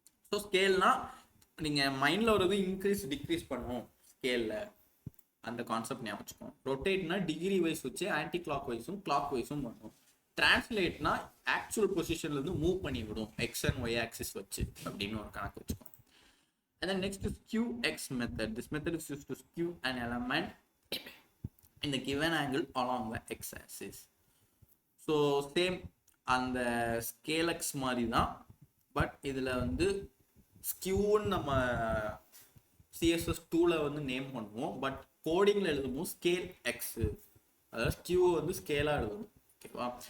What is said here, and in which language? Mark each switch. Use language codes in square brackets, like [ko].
[ta] So ஸ்கேல்னா நீங்கள் மைண்டில் ஒரு இன்க்ரீஸ் டிக்ரீஸ் பண்ணும் ஸ்கேலில், அந்த கான்செப்ட் ஞாபகம் வச்சுக்கோங்க. ரொட்டேட்னா டிகிரி வைஸ் வச்சு ஆன்டி கிளாக் வைஸும் கிளாக் வைஸும் பண்ணும். டிரான்ஸ்லேட்னா ஆக்சுவல் பொசிஷன்லேருந்து மூவ் பண்ணி விடும் எக்ஸ் அண்ட் ஒய் ஆக்சிஸ் வச்சு அப்படின்னு ஒரு கணக்கு வச்சுக்கோங்க. [en] And then next is QX method. This method is used to skew an element in the given angle along the x-axis. [ta] So same அந்த scale x மாதிரி தான், பட் இதில் வந்து ஸ்கியூன்னு நம்ம CSS2ல வந்து நேம் பண்ணுவோம். பட் கோடிங்கில் எழுதும்போது ஸ்கேல் எக்ஸு, அதாவது ஸ்கியூ வந்து ஸ்கேலாக எழுதணும். ஓகேவா.